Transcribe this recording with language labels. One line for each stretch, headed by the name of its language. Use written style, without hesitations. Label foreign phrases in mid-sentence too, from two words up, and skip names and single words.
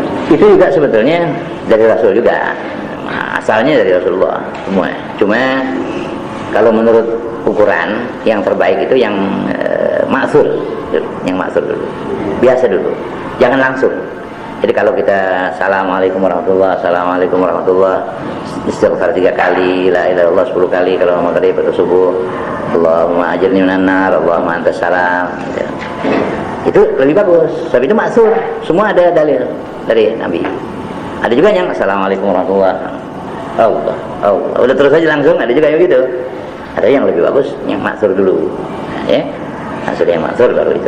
Indonesian: Itu juga sebetulnya dari Rasul juga. Asalnya dari Rasulullah semua. Cuma kalau menurut ukuran yang terbaik itu yang maksur, yang maksur dulu. Biasa dulu. Jangan langsung. Jadi kalau kita
Arabic: السلام عليكم ورحمة الله, السلام عليكم ورحمة الله,
Indonesian: istighfar 3 kali,
Arabic: لا إله إلا الله
Indonesian: 10 kali kalau maghrib atau subuh,
Arabic: اللهم أجرني من النار، اللهم أنت السلام.
Indonesian: Itu lebih bagus. Sebab itu maksur. Semua ada dalil dari Nabi. Ada juga yang
Arabic: السلام عليكم ورحمة الله,
Indonesian: Allah. Udah terus aja langsung. Ada juga yang gitu. Ada yang lebih bagus yang maksur dulu. Ya, maksud yang maksur baru itu.